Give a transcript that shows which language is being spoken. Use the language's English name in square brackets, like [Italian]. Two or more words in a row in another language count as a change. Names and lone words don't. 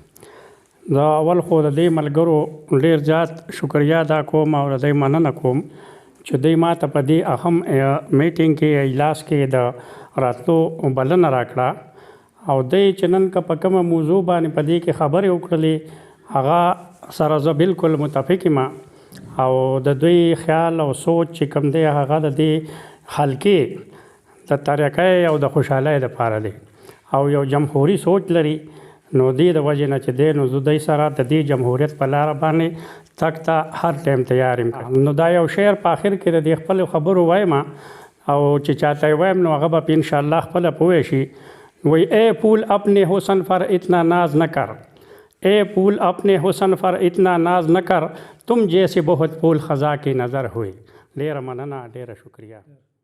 [Pashto] دا اول خو د دې ملګرو ډېر زیات شکریا ادا کوم او د دوی مننه کوم چې دوی ما ته په دې اهم میټینګ کې اجلاس کې د راتلو بلنه راکړه او دوی چې نن که په کومه موضوع باندې په دې کې خبرې وکړلې هغه سره زه بالکل متفق یم او د دوی خیال او سوچ چې کوم دی هغه د دې حلقې د ترقۍ او د خوشحالۍ دپاره دی او یو جمهوري سوچ لري. نو دې د وجې نه چې دی نو زه دوی سره د دې جمهوریت په لاره باندې تګ ته هر ټایم تیار یم. نو دا یو شعر په آخر کې د دې خپلو خبرو وایم او چې چاته وایم نو هغه به په انشاءالله خپله پوه شي. [Urdu] وی اے پھول اپنے حسن پر اتنا ناز نہ کر، اے پھول اپنے حسن پر اتنا ناز نہ کر، تم جیسے بہت پھول خزاں کی نظر ہوئے. [Pashto] ډیره مننه، ډیره شکریہ.